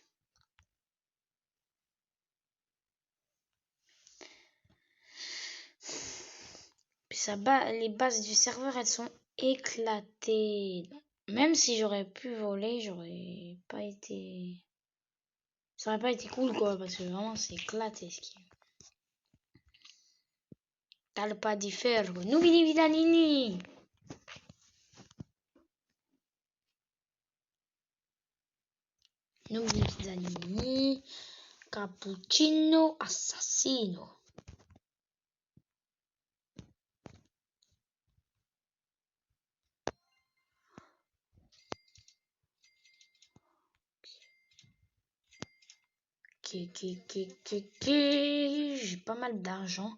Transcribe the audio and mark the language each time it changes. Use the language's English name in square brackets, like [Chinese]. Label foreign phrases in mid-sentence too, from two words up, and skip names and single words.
[French] Les bases du serveur, elles sont éclatées. Même si j'aurais pu voler, j'aurais pas été... Ça aurait pas été cool, quoi, parce que vraiment, c'est éclaté, ce qui... Talpa di ferro. Nubini vidanini. Nubini vidanini. Cappuccino assassino. J'ai pas mal d'argent.